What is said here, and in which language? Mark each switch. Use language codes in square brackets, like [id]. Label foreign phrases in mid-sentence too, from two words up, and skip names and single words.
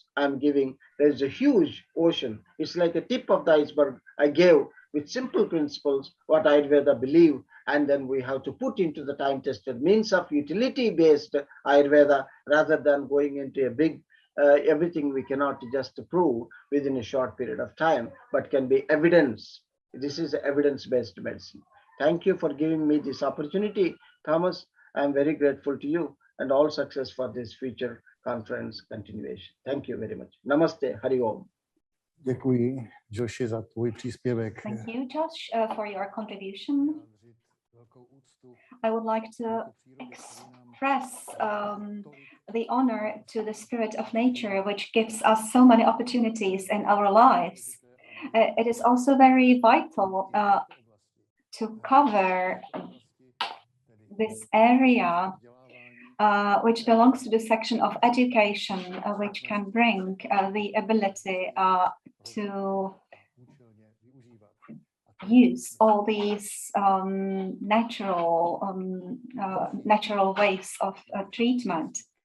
[en] I'm giving, there's a huge ocean. It's like a tip of the iceberg I gave with simple principles, what Ayurveda believe, and then we have to put into the time-tested means of utility-based Ayurveda rather than going into a big everything we cannot just prove within a short period of time, but can be evidence. This is evidence-based medicine. Thank you for giving me this opportunity, Thomas. I'm very grateful to you, and all success for this future conference continuation. Thank you very much. [sa] Namaste. Hari Om. [cs] Děkuji, Joshi, za tvůj příspěvek. [en] Thank you, Josh, for your contribution. I would like to express the honor to the spirit of nature, which gives us so many opportunities in our lives. It is also very vital to cover this area, which belongs to the section of education, which can bring the ability to use all these natural ways of treatment.